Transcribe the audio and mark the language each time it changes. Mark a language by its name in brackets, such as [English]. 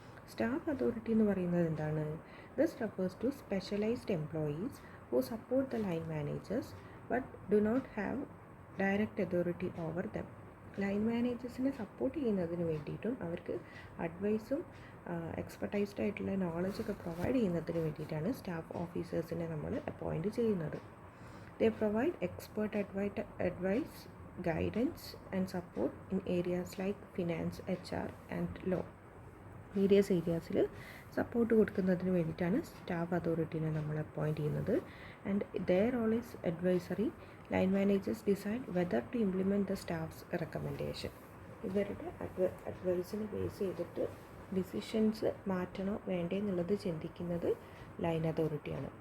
[English] staff authority [Malayalam] എന്ന് പറയുന്നത് എന്താണ്? [English] This refers to specialised employees who support the line managers but do not have direct authority over them. [Malayalam] Line മാനേജേഴ്സിനെ support ചെയ്യുന്നതിന് വേണ്ടിയിട്ടും അവർക്ക് അഡ്വൈസും expertised ആയിട്ടുള്ള നോളജൊക്കെ provide ചെയ്യുന്നതിന് വേണ്ടിയിട്ടാണ് സ്റ്റാഫ് ഓഫീസേഴ്സിനെ നമ്മൾ അപ്പോയിൻറ്റ് ചെയ്യുന്നത്. [English] They provide expert advice, guidance and support in areas like finance, HR and law. [Malayalam] Various ഏരിയാസിൽ support കൊടുക്കുന്നതിന് വേണ്ടിയിട്ടാണ് സ്റ്റാഫ് അതോറിറ്റീനെ നമ്മൾ അപ്പോയിൻറ്റ് ചെയ്യുന്നത്. [English] And their role is advisory. Line managers decide whether to implement the staff's recommendation. [Malayalam] ഇവരുടെ അഡ്വൈസിനെ base ചെയ്തിട്ട് decisions മാറ്റണോ വേണ്ടേ എന്നുള്ളത് ചിന്തിക്കുന്നത് line അതോറിറ്റിയാണ്.